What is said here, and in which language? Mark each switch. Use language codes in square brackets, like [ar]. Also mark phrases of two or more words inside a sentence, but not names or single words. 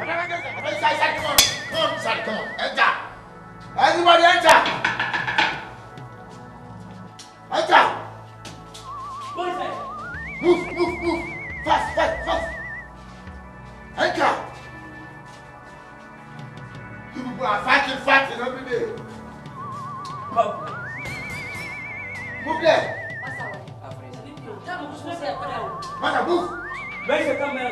[en] Inside, come on. Inside, come on. Enter. Everybody enter. Enter. Go inside. Move. Fast. Enter. You people are fighting every day. Move there. Mother, move. Where's the camera?